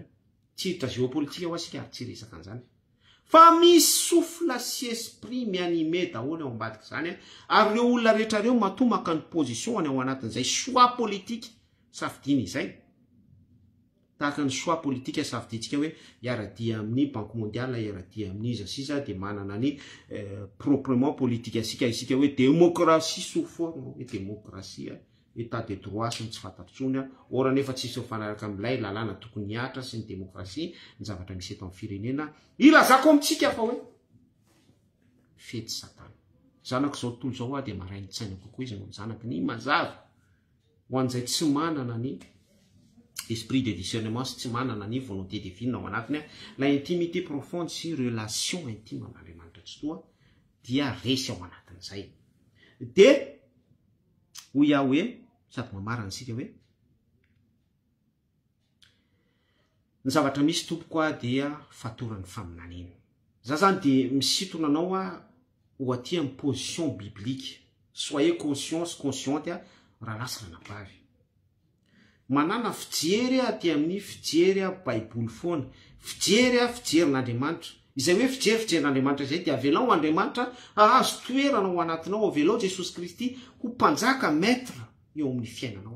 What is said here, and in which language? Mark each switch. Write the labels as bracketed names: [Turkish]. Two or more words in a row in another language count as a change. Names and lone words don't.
[Malagasy] Tsy hiditra géopolitika ho asika ary tsy resaka an'izany. Fa misy souffle sy esprit mianime daholo ao ambadiky zany ary reo olona rehetra reo matomaka ny position any ao anatin'izay [French] choix politique [Malagasy] safidiny izay. Tahaka ny [French] choix politique [Malagasy] safiditsika hoe iaradia amin'ny Banque mondiale, iaradia amin'ny iza sisa de manana ny [French] proprement politique [Malagasy] asika isika hoe [French] démocratie sous forme [Malagasy] hoe [French] démocratie état de droit [Malagasy] sy tsy fantatrony ora nefa tsisy fanaraka amin'ilay lalàna tokony hiatra sy ny démocratie ny zavatra misy eto amin'ny firenena ilazako amitsika fa hoe fety Satana. Zanako zao tontolo zao de maray ny tsaina kokoa izy no zanaka ny mazava ho an'izay tsy manana ny [French] esprit de discernement [Malagasy] sy tsy manana ny [French] volonté divine [Malagasy] ao anatiny [French] la intimité profonde [Malagasy] sy [French] relation intime [Malagasy] amin'Andriamanitra tsy toa dia resy ao anatin'izay. De ho ia hoe sady mamarana sika hoe ny zavatra misy tompoko dia fatoran'ny faminanina. Za zany de misitona anao ho aty amin'ny [French] position biblique. Soyez consciente [Malagasy] raha lasa ranabavy. Manana fijery aty amin'ny fijery baiboly foana. Fijerin'Andriamanitra. Izay hoe fijerin'Andriamanitra izay dia avelao Andriamanitra ahazo toerana ao anatinao, avelao Jesosy Kristy ho mpanjaka maître eo amin'ny fiainanao.